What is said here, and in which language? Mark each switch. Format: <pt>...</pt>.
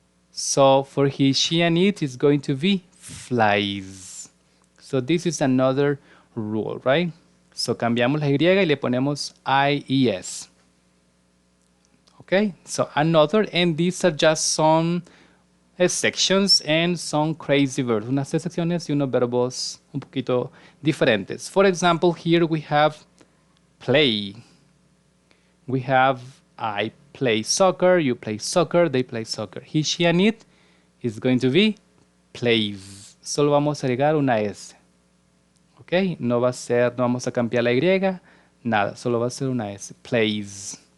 <en>So for he, she, and it is going to be flies. So this is another rule, right?</en> <es>So cambiamos la Y y le ponemos IES.</es> <en>Okay, so another, and these are just some sections and some crazy verbs.</en> <es>Unas secciones y unos verbos un poquito diferentes.</es> <en>For example, here we have play. We have I play soccer, you play soccer, they play soccer. He, she, and it is going to be plays.</en> <es>Solo vamos a agregar una S. Ok, no va a ser, no vamos a cambiar la Y, nada, solo va a ser una S. Plays.</es>